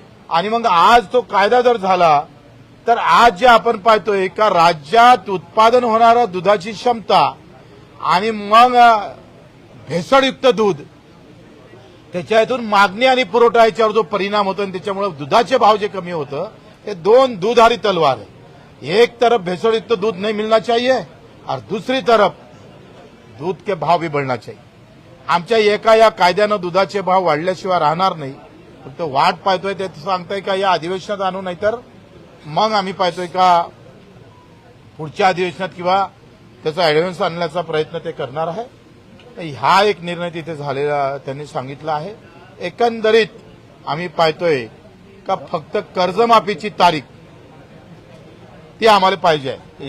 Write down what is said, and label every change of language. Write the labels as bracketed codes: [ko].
[mr] आणि मग आज तो कायदा जर झाला तर आज जे आपण पाहतोय का राज्यात उत्पादन होणारा दुधाची क्षमता आणि मग भेसळयुक्त दूध, त्याच्यातून मागणी आणि पुरवठा याच्यावर जो परिणाम होतो आणि त्याच्यामुळे दुधाचे भाव जे कमी होतं, हे दोन दुधारी तलवार है. [hi] एक तरफ भेसळयुक्त दूध नहीं मिलना चाहिए और दूसरी तरफ दूध के भाव भी बढ़ना चाहिए. [mr] आमच्या एका या कायद्यानं दुधाचे भाव वाढल्याशिवाय राहणार नाही. फक्त वाट पाहतोय ते सांगताय का या अधिवेशनात आणू, नाहीतर मग आम्ही पाहतोय का पुढच्या अधिवेशनात किंवा त्याचा ऍडव्हान्स आणण्याचा प्रयत्न ते करणार आहे. हा एक निर्णय तिथे झालेला त्यांनी सांगितला आहे. एकंदरीत आम्ही पाहतोय का फक्त कर्जमाफीची तारीख ती आम्हाला पाहिजे आहे.